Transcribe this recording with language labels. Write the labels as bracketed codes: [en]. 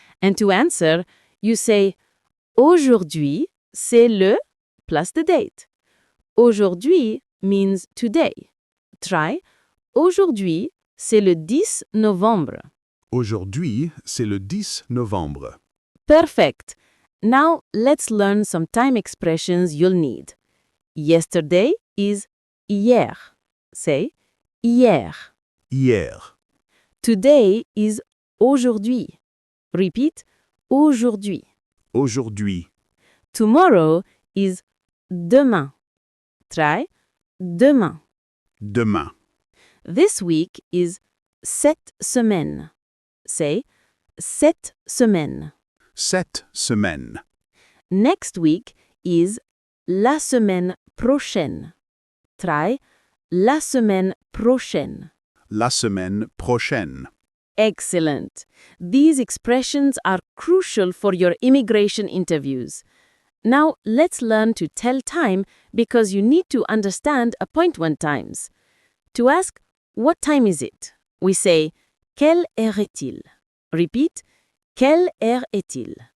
[en] And to answer, you say [fr] aujourd'hui, c'est le [en] plus the date. Aujourd'hui means today. Try. [fr] Aujourd'hui, c'est le 10 novembre. Aujourd'hui, c'est le 10 novembre. [en] Perfect. Now, let's learn some time expressions you'll need. Yesterday is hier. Say hier. [fr] Hier. [en] Today is aujourd'hui. Repeat, aujourd'hui. [fr] Aujourd'hui. [en] Tomorrow is demain. Try demain. [fr] Demain. [en] This week is [fr] cette semaines. [en] Say cette semaines. [fr] Cette semaine. [en] Next week is [fr] la semaine prochaine. [en] Try [fr] la semaine prochaine. La semaine prochaine. [en] Excellent. These expressions are crucial for your immigration interviews. Now, let's learn to tell time because you need to understand appointment times. To ask, what time is it? We say, [fr] quelle heure est-il? [en] Repeat, [fr] quelle heure est-il?